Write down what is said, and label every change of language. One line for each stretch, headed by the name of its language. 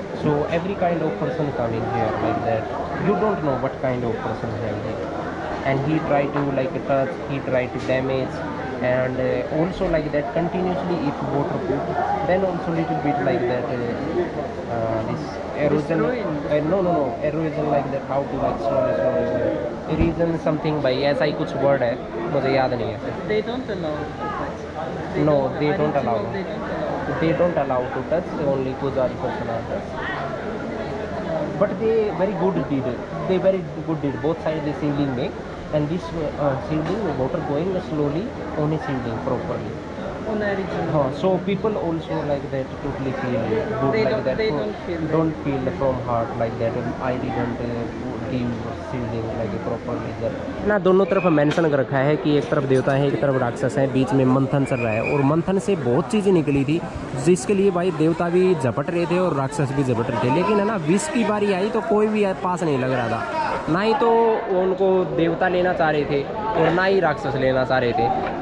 English: So every kind of person coming here like that. You don't know what kind of person have it. And he try to like touch, he try to damage, and also like that continuously if water put, then also little bit like that this erosion. No, erosion like that. How to like slowly. Erosion something by
Hindi: ऐसा ही कुछ word है मुझे याद नहीं है.
English: They don't allow to touch. No, they don't allow. They don't allow. They don't allow to touch. Only Pujari person are touch. But they very good did. They very good did. Both sides the shielding make, and this shielding water going slowly on a shielding properly. On original. So people also like that totally feel good They like don't- that. they don't feel that. Don't feel from heart like that. I didn't give shielding like properly.
Hindi: ना दोनों तरफ mention कर रखा है कि एक तरफ देवता है एक तरफ राक्षस है, बीच में मंथन चल रहा है और मंथन से बहुत चीज़ें निकली थी जिसके लिए भाई देवता भी झपट रहे थे और राक्षस भी झपट रहे थे. लेकिन है ना विष की बारी आई तो कोई भी पास नहीं लग रहा था. ना ही तो उनको देवता लेना चाह रहे थे और ना ही राक्षस लेना चाह रहे थे.